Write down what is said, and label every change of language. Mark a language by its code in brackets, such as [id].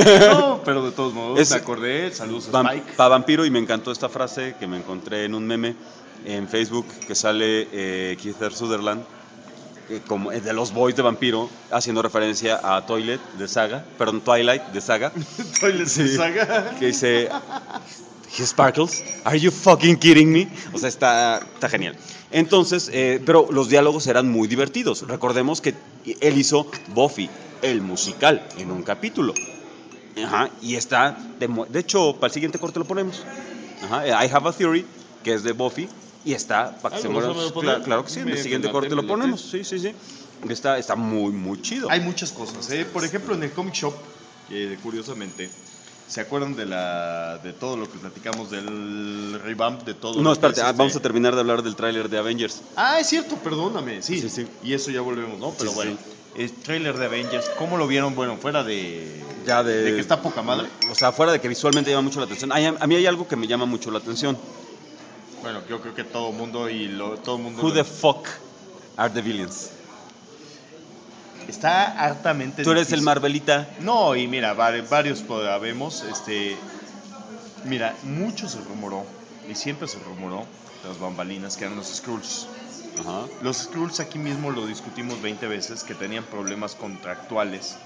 [es] No, pero de todos modos me acordé. Saludos a Spike. Pa Vampiro, y me encantó esta frase que me encontré en un meme en Facebook que sale Keith Sutherland, como de los boys de Vampiro, haciendo referencia a Toilet de Saga, perdón, Twilight de Saga. Toilet de Saga. Que dice, [en] he sparkles, are you fucking kidding me? [es] O sea, está genial. Entonces, pero los diálogos eran muy divertidos. Recordemos que él hizo Buffy. El musical en un capítulo. Ajá. Y está. De hecho, para el siguiente corte lo ponemos. Ajá, I Have a Theory, que es de Buffy, y está para que se muera. Claro que sí, en el siguiente corte lo ponemos. Sí, sí, sí. Está muy, muy chido. Hay muchas cosas, ¿eh? Por ejemplo, en el Comic Shop, curiosamente, ¿se acuerdan de todo lo que platicamos del revamp de todo? No, espérate, vamos a terminar de hablar del tráiler de Avengers. Ah, es cierto, perdóname. Sí, sí, sí. Y eso ya volvemos, ¿no? Pero sí, bueno, sí. El tráiler de Avengers, ¿cómo lo vieron? Bueno, fuera de... Ya de... De que está poca madre. O sea, fuera de que visualmente llama mucho la atención. A mí hay algo que me llama mucho la atención. Bueno, yo creo que todo mundo y lo, todo mundo... [en] Who the fuck are the villains? [es] Está hartamente difícil. ¿Tú eres el Marvelita? No, y mira, varios habemos. Mira, mucho se rumoró, y siempre se rumoró, las bambalinas, que eran los Skrulls. Ajá. Los Skrulls, aquí mismo lo discutimos 20 veces, que tenían problemas contractuales.